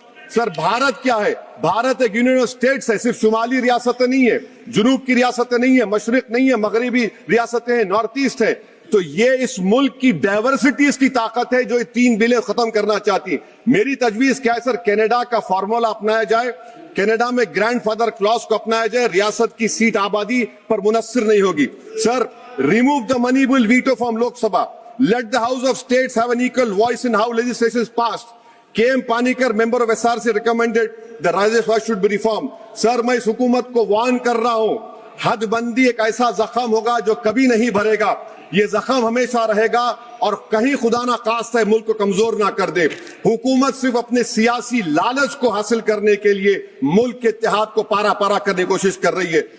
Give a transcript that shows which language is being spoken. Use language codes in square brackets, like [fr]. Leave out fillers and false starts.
[hi] Sir Bharat क्या है? भारत एक यूनियन ऑफ स्टेट्स है, सिर्फ शुमाली रियासतें नहीं है, जुनूब की रियासतें नहीं है, मशरिक नहीं है, मगरबी रियासतें हैं, नॉर्थ ईस्ट है। तो ये इस मुल्क की डाइवर्सिटी इसकी ताकत है जो ये 3 बिलें खत्म करना चाहती है। मेरी तजवीज क्या है सर, कनाडा का फॉर्मूला अपनाया जाए, कनाडा में ग्रैंडफादर क्लॉज को अपनाया जाए, रियासत की सीट आबादी पर मुनस्सिर नहीं होगी। [en] Sir, remove the money bill veto from Lok Sabha, let the House of States have an equal voice in how legislation is passed. K.M. Panikkar, member of SRC, recommended the Rajya should be reformed. [hi] Sir, मैं इस हुकूमत को warn कर रहा हूं, हदबंदी एक ऐसा जख्म होगा जो कभी नहीं भरेगा। ये जख्म हमेशा रहेगा और कहीं खुदा ना खास्ता मुल्क को कमजोर ना कर दे। हुकूमत सिर्फ अपने सियासी लालच को हासिल करने के लिए मुल्क के इत्तेहाद को पारा पारा करने की कोशिश कर रही है।